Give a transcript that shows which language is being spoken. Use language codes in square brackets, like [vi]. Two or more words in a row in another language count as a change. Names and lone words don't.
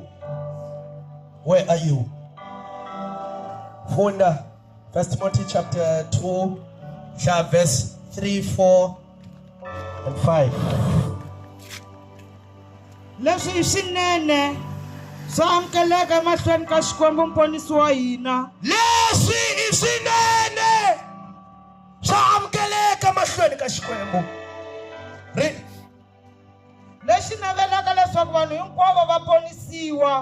[en] Where are you? Funda, 1 Timothy chapter 2, verse 3, 4, and 5. [ts] Leswi hi swinene swa amukeleka emahlweni ka Xikwembu Muponisi wa hina. Leswi i swinene swa amukeleka mahlweni ka Xikwembu. [en] Read. [ts] Lexi navelaka leswaku vanhu hinkwavo va ponisiwa.